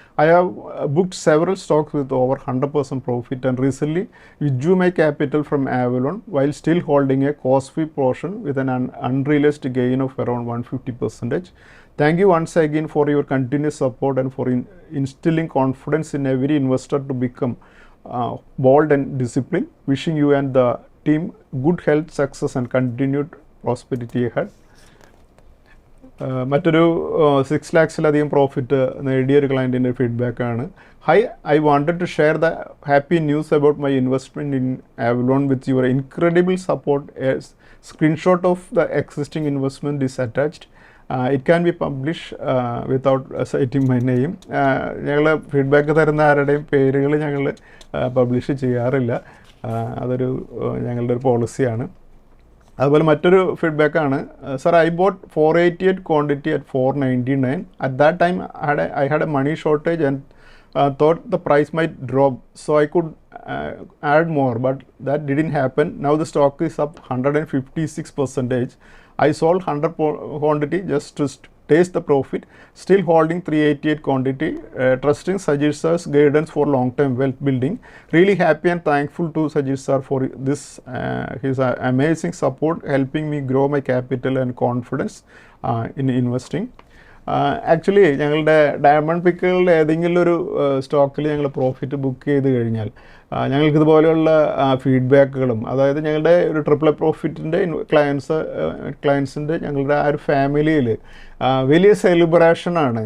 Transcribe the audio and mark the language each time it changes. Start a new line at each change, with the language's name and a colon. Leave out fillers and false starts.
English: I have booked several stocks with over 100% profit and recently withdrew my capital from Avalon while still holding a cost-free portion with an unrealized gain of around 150%. Thank you once again for your continuous support and for instilling confidence in every investor to become bold and disciplined. Wishing you and the team good health, success and continued prosperity ahead.
Malayalam: മറ്റൊരു 6 lakhs-ലധികം profit നേടിയ ഒരു ക്ലയൻറ്റിൻ്റെ ഫീഡ്ബാക്കാണ്.
English: Hi, I wanted to share the happy news about my investment in Avalon with your incredible support. A screenshot of the existing investment is attached. It can be published without citing my name.
Malayalam: ഞങ്ങൾ feedback തരുന്ന ആരുടെയും പേരുകൾ ഞങ്ങൾ publish ചെയ്യാറില്ല. അതൊരു ഞങ്ങളുടെ ഒരു പോളിസിയാണ്. അതുപോലെ മറ്റൊരു ഫീഡ്ബാക്കാണ്,
English: Sir I bought 488 quantity at 499. At that time I had a money shortage and thought the price might drop, so I could add more, but that didn't happen. Now the stock is up 156%. I sold 100 quantity just to taste the profit, still holding 388 quantity, trusting Sajid sir's guidance for long-term wealth building. Really happy and thankful to Sajid sir for this, his amazing support, helping me grow my capital and confidence in investing.
Malayalam: Actually ഞങ്ങളുടെ diamond പിക്കുകളുടെ ഏതെങ്കിലും ഒരു സ്റ്റോക്കിൽ ഞങ്ങൾ profit book ചെയ്ത് കഴിഞ്ഞാൽ ഞങ്ങൾക്ക് ഇതുപോലെയുള്ള ഫീഡ്ബാക്കുകളും, അതായത് ഞങ്ങളുടെ ഒരു ട്രിപ്പിൾ പ്രോഫിറ്റിൻ്റെ ക്ലയൻസിൻ്റെ ഞങ്ങളുടെ ആ ഒരു ഫാമിലിയിൽ വലിയ സെലിബ്രേഷനാണ്.